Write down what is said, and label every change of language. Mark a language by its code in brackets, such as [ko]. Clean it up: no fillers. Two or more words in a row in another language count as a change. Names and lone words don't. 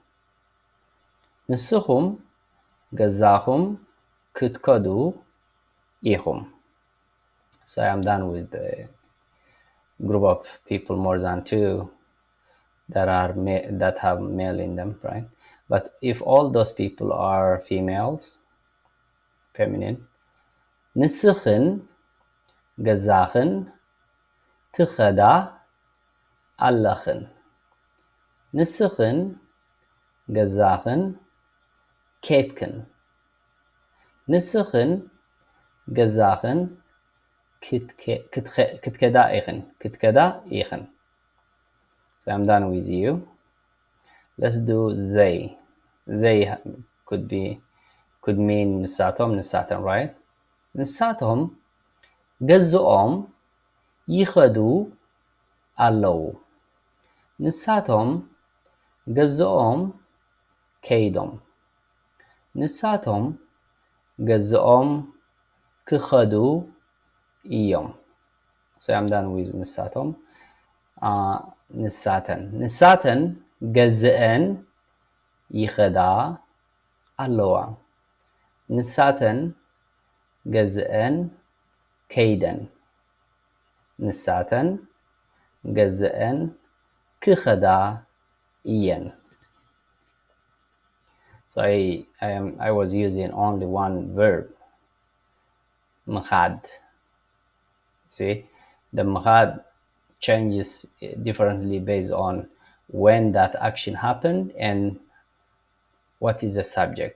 [ti] ንስኹም ገዛኹም ክትከዱ ኢኹም [en] So I am done with the group of people more than two that have male in them, right? But if all those people are females, feminine, [ti] ንስኽን ገዛኽን ትኸዳ ኣለኽን ንስኽን ገዛኽን ኬትክን ንስኽን ገዛኽን ክትከዳ ኢኽን [en] So I'm done with you. Let's do they. They could mean ንሳቶም right? [ti] ንሳቶም ገዝኦም ይኸዱ ኣለዉ ንሳቶም ገዝኦም ከይዶም ንሳቶም ገዝኦም ክኸዱ እዮም [en] So I'm done with [ti] ንሳቶም ንሳተን ገዝአን ይኸዳ ኣለዋ ንሳተን ገዝአን ከይደን ንሳተን ገዝአን ክኸዳ እየን [en] So I was using only one verb ምኻድ See, the ምኻድ changes differently based on when that action happened and what is the subject.